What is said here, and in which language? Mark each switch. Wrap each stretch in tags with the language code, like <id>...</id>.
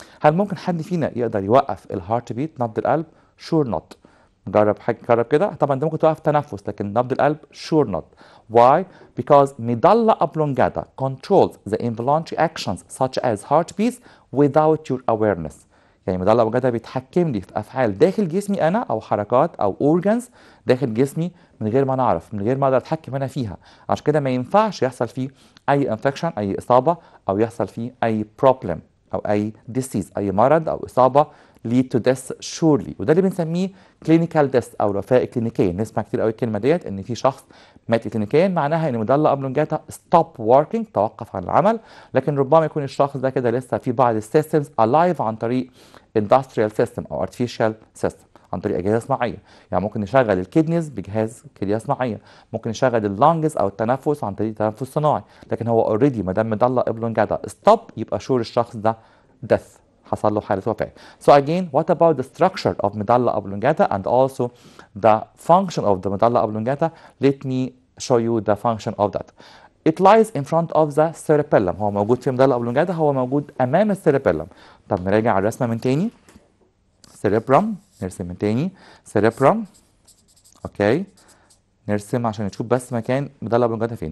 <ar>هل ممكن حد فينا يقدر يوقف الهارت بيت، نبض القلب؟</ar> <en>sure not.</en> <ar>جرب كده. طبعا انت ممكن توقف تنفس، لكن نبض القلب</ar> <en>sure not. Why? Because medulla oblongata controls the involuntary actions such as heartbeats without your awareness.</en> <ar>يعني ميدالا اوبلونجاتا بيتحكم لي في افعال داخل جسمي انا، او حركات او organs داخل جسمي من غير ما انا اعرف، من غير ما اقدر اتحكم انا فيها. عشان كده ما ينفعش يحصل فيه اي انفكشن، اي اصابه، او يحصل فيه اي problem او اي disease، اي مرض او اصابه</ar> <en>lead to death surely.</en> <ar>وده اللي بنسميه</ar> <en>clinical death</en> <ar>او الوفاة الكلينيكية. نسمع كتير قوي الكلمة ديت، ان في شخص مات كلينيكيا، معناها ان ميدالا اوبلونجاتا</ar> <en>stop working،</en> <ar>توقف عن العمل. لكن ربما يكون الشخص ده كده لسه في بعض السيستمز alive عن طريق</ar> <en>industrial system</en> <ar>او</ar> <en>artificial system،</en> <ar>عن طريق اجهزه صناعيه. يعني ممكن نشغل الكدنيز بجهاز كليه صناعيه، ممكن نشغل اللانجز او التنفس عن طريق تنفس صناعي. لكن هو اوريدي ما دام ميدالا اوبلونجاتا stop، يبقى شور الشخص ده death، حصل له حالة وفاة.</ar> <en>So again, what about the structure of medulla oblongata and also the function of the medulla oblongata? Let me show you the function of that. It lies in front of the cerebellum.</en> <ar>هو موجود في medulla oblongata، هو موجود أمام السيربيلم. طب نراجع الرسمة من تاني. Cerebrum، نرسم من تاني. Cerebrum، اوكي، نرسم عشان نشوف بس مكان medulla oblongata فين.</ar>